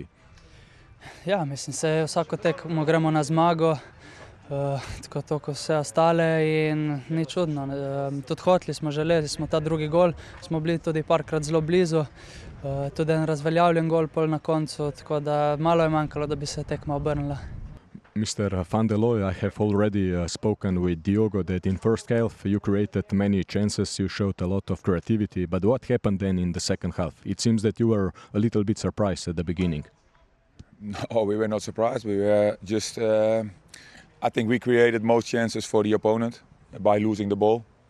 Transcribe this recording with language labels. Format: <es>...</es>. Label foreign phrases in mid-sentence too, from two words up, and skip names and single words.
<sl>Ja, mislim, se vsako tekmo gremo na zmago, tako kot vse ostale in ni čudno. Tudi hoteli smo, želeli smo ta drugi gol, smo bili tudi parkrat zelo blizu. Tudi en razveljavljen gol pol na koncu, tako da malo je manjkalo, da bi se tekma obrnila.</sl> <en>Mr. Van der Looy, I have already spoken with Diogo that in first half you created many chances, you showed a lot of creativity, but what happened then in the second half? It seems that you were a little bit surprised at the beginning. No, we were not surprised. We were just, I think we created most chances for the opponent by losing the ball.</en>